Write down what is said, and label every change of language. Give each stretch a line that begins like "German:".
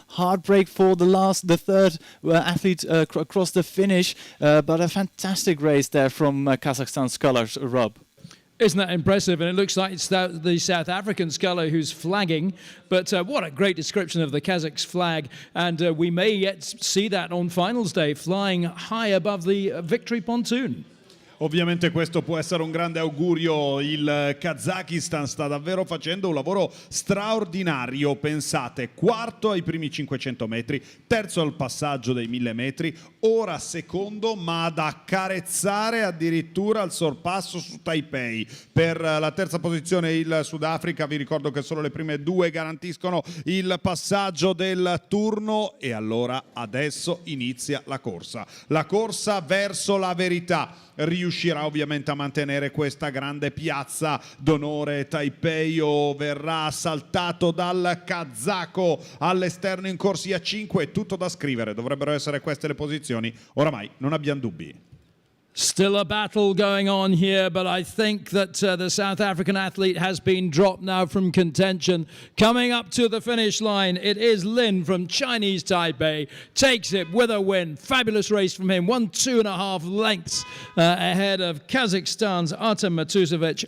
English: Heartbreak for the third athlete across the finish, but a fantastic race there from Kazakhstan scullers, Rob. Isn't that impressive? And it looks like it's the South African sculler who's flagging. But what a great description of the Kazakhs flag. And we may yet see that on finals day, flying high above the victory pontoon.
Italian: Ovviamente questo può essere un grande augurio, il Kazakistan sta davvero facendo un lavoro straordinario, pensate, quarto ai primi 500 metri, terzo al passaggio dei 1000 metri, ora secondo ma ad accarezzare addirittura il sorpasso su Taipei. Per la terza posizione il Sudafrica, vi ricordo che solo le prime due garantiscono il passaggio del turno e allora adesso inizia la corsa verso la verità. Riuscirà ovviamente a mantenere questa grande piazza d'onore Taipei o verrà assaltato dal kazako all'esterno in corsia 5? Tutto da scrivere, dovrebbero essere queste le posizioni, oramai non abbiamo dubbi.
English: Still a battle going on here, but I think that the South African athlete has been dropped now from contention. Coming up to the finish line, it is Lin from Chinese Taipei. Takes it with a win. Fabulous race from him. 2.5 lengths ahead of Kazakhstan's Artem Matusevic.